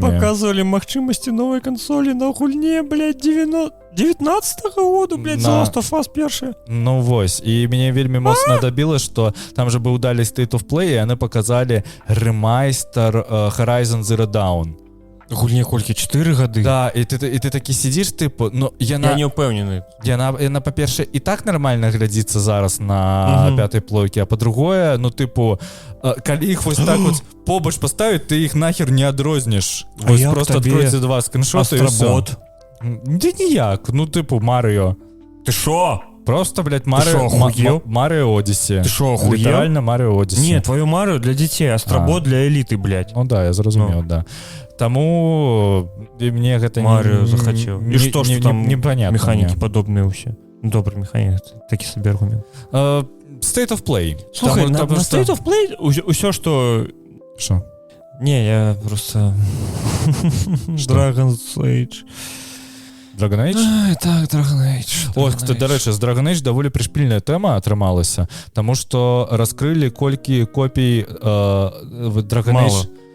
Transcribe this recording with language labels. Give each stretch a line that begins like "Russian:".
Belarusian: Показывали магчымасці новай кансолі на гульне, блядь, 19-го году, блядь, The Last of Us першая. Ну вось, і мяне вельмі моцна дабіла, што там же быў далі State of Play, і яны паказалі ремайстер Horizon Zero Dawn. Гульне колькі, 4 гады? Да, і ты такі сидзіш, типу, ну, я не ўпэўнены. Яна, па-перше, і так нармальна глядзіцца зараз на пятай плойке, а па-другое, ну, типу, калі іх вось так вот побач паставіць, ты іх нахер не адрознеш. Вось просто адкройце 2 скриншоты і ўсё. Да ніяк, ну, типу, Маріо.
Russian: Ты шо? Просто, блядь, Марио Одиссе. Ты шо, охуел? Лiterально Марио Одиссе. Нет, твою Марио для детей, Астробот для элиты, блядь.
Belarusian: Ну да, я зразумеў, да. Таму мне гэта
Russian: Марио захотел. И что там непонятно. Механики подобные все. Добрый механик, такі себе аргумент.
English: State of Play.
Belarusian: Слухай, на State of Play усё, что...
Russian: Что? Не, я просто... Dragon's Age.
English: Dragon Age?
Belarusian: Ай, так, Dragon Age. От, кстати, дарэчы, з Dragon Age даволі прышпільная тэма атрымалася, таму што раскрылі колькі копій Dragon Age...